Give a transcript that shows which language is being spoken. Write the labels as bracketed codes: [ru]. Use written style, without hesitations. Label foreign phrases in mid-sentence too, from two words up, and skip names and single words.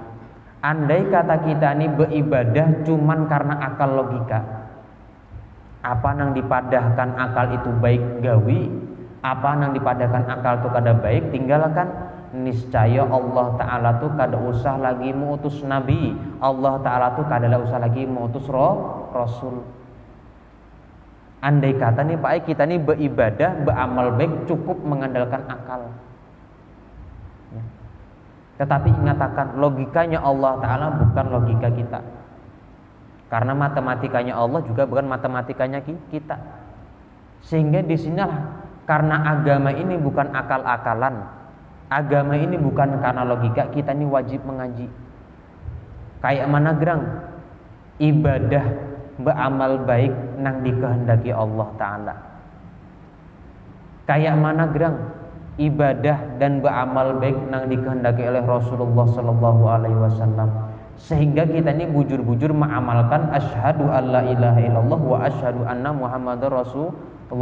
[bjn] Andai kata kita ini beribadah cuman karena akal logika, apa nang dipadahkan akal itu baik gawi, apa nang dipadahkan akal itu kada baik tinggalkan. Niscaya Allah Ta'ala tuh kada usah lagi mengutus nabi, Allah Ta'ala tuh kada usah lagi mengutus rasul. Andai kata nih Pak, kita nih beribadah, beramal baik cukup mengandalkan akal. Ya. Tetapi ingatkan, logikanya Allah Ta'ala bukan logika kita. Karena matematikanya Allah juga bukan matematikanya kita. Sehingga disinilah, karena agama ini bukan akal-akalan, agama ini bukan karena logika, kita ini wajib mengaji. Kayak mana gerang ibadah beramal baik nang dikehendaki Allah Ta'ala. Kayak mana gerang ibadah dan beramal baik nang dikehendaki oleh Rasulullah [ar] صلى الله عليه وسلم. [bjn] Sehingga kita ini bujur-bujur mengamalkan [ar] أشهد أن لا إله إلا الله وأشهد أن محمدا رسول الله.